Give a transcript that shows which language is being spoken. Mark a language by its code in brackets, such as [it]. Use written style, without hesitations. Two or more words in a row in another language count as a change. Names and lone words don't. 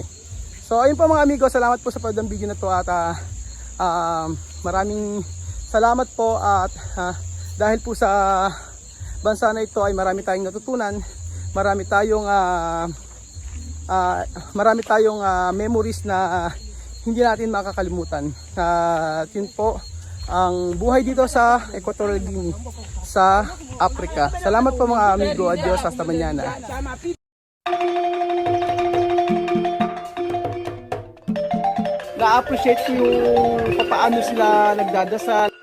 [tl] So ayun po mga amigo, salamat po sa panood ng video na to at maraming salamat po at dahil po sa bansa na ito ay marami tayong natutunan, marami tayong memories na hindi natin makakalimutan. Yun po ang buhay dito sa Equatorial Guinea sa Africa. Salamat po mga amigo, [es] adios, hasta mañana. [tl] Na-appreciate ko yung paano sila nagdadasal